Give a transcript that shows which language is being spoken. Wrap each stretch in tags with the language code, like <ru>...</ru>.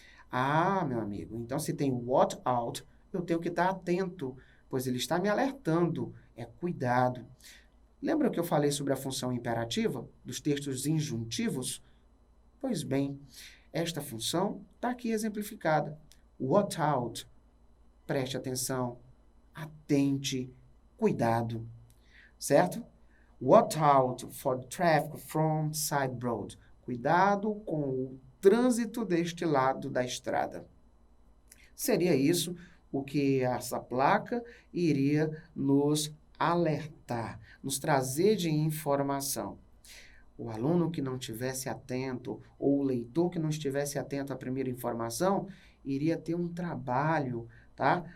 <pt>Ah, meu amigo, então se tem what out, eu tenho que estar atento, pois ele está me alertando. É cuidado. Lembra que eu falei sobre a função imperativa dos textos injuntivos? Pois bem, esta função está aqui exemplificada. What out? Preste atenção, atente, cuidado. Certo?</pt> <en>Watch out for traffic from side road.</en> <pt>Cuidado com o trânsito deste lado da estrada. Seria isso o que essa placa iria nos alertar, nos trazer de informação. O aluno que não estivesse atento, ou o leitor que não estivesse atento à primeira informação, iria ter um trabalho, tá?</pt>